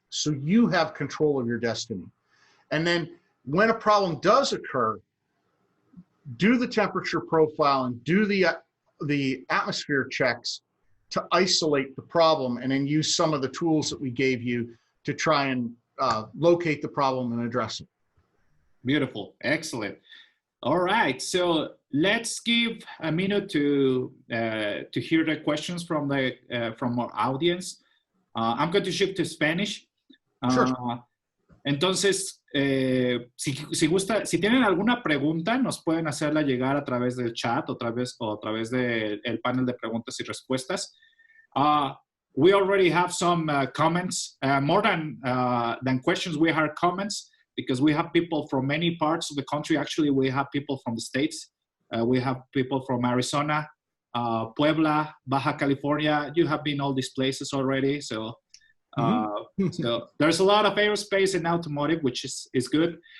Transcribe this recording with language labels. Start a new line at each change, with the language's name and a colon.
English: So you have control of your destiny. And then when a problem does occur, do the temperature profile and do the atmosphere checks to isolate the problem, and then use some of the tools that we gave you to try and locate the problem and address it. Beautiful. Excellent. All right. So let's give a minute to hear the questions from our audience. I'm going to shift to Spanish. Sure.
Spanish: Entonces, si tienen alguna pregunta, nos pueden hacerla llegar a través del chat o a través del panel de preguntas y respuestas.
English: We already have some comments, more than questions. We have comments because we have people from many parts of the country. Actually, we have people from the States. We have people from Arizona, Puebla, Baja California. You have been all these places already. So, so there's a lot of aerospace and automotive, which is good.